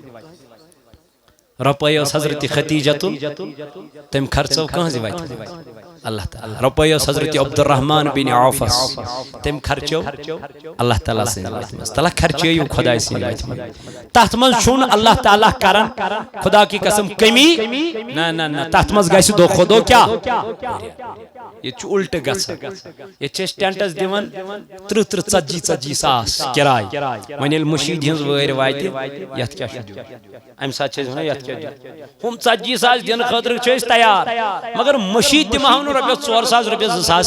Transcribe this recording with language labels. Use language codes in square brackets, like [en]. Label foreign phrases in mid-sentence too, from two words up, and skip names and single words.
[ks] رۄپے ٲس حضرت خدیجتُل تٔمۍ خرچو کٕہٕنٛزِ وتہِ اللہ تعالیٰ رۄپے ٲس حضرت عبدالرحمان بن عوفس تٔمۍ خرچو اللہ تعالیٰ سٕنٛزِ وتہِ منٛز تلہ خرچٲیِو خۄداے سٕنٛزِ وتہِ منٛز تتھ منٛز چھُنہٕ اللہ تعالیٰ کران [ur] خدا کی قسم [ks] کمی نہ تتھ منٛز گژھِ دۄہ کھۄتہٕ دۄہ کیٛاہ ییٚتہِ چھُ الٹہٕ گژھان ییٚتہِ چھِ أسۍ ٹینٹس دِوان 30-40 ساس کِراے وۄنۍ ییٚلہِ مٔشیٖد ہٕنٛز وٲرۍ واتہِ یتھ کیٛاہ چھُ دیُن امہِ ساتہٕ چھِ أسۍ ونان یتھ کیٛاہ دیُن ہُم 40 ساس دِنہٕ خٲطرٕ چھِ أسۍ تیار مگر مٔشیٖد دِمہو نہٕ رۄپیس 4 ساس رۄپیس 2 ساس